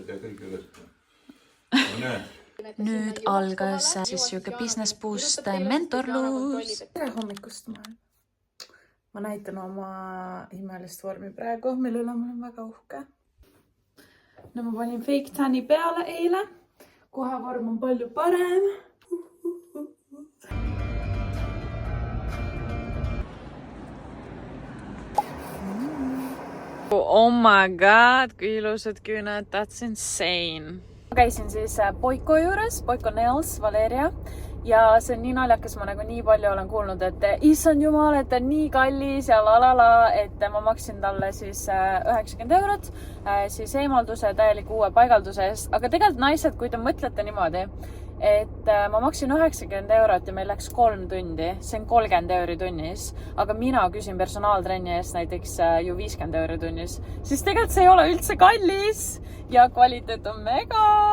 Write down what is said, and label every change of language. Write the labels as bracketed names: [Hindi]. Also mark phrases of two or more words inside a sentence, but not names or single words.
[Estonian] Nüüd algas siis siuke [English] business boost [Estonian] mentorlus. Tere hommikust ma näitan oma imelist vormi praegu, mille üle ma olen väga uhke. No ma panin fake tanni peale eile. Kohe vorm on palju parem. [English] Oh my god, [Estonian] kui ilusad küüned, [English] that's insane. [Estonian] Ma käisin siis Boiko juures, Boiko Nails, Valeria. Ja see on nii naljakas, ma nagu nii palju olen kuulnud, et issand jumal, et on nii kallis ja lalala, et ma maksin talle siis 90 eurot, siis eemalduse täieliku uue paigalduse eest. Aga tegelikult naised, kui te mõtlete niimoodi, et ma maksin 90 eurot ja meil läks 3 tundi, see on 30 euri tunnis, aga mina küsin personaaltrenni eest näiteks ju 50 euri tunnis, siis tegelikult see ei ole üldse kallis ja kvaliteet on mega.